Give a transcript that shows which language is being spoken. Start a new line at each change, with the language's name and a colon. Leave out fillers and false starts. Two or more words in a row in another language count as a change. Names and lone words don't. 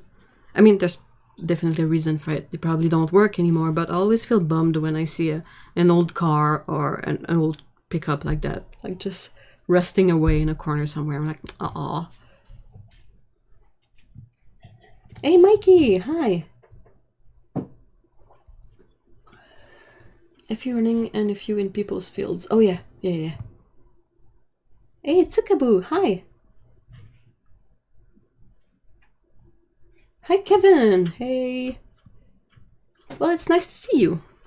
English: I mean, there's definitely a reason for it. They probably don't work anymore, but I always feel bummed when I see an old car or an old pickup like that, like just resting away in a corner somewhere. I'm like, aw. Hey, Mikey, hi. A few running and a few in people's fields. Oh yeah, yeah. Hey, Tsukaboo, hi. Hi, Kevin. Hey. Well, it's nice to see you.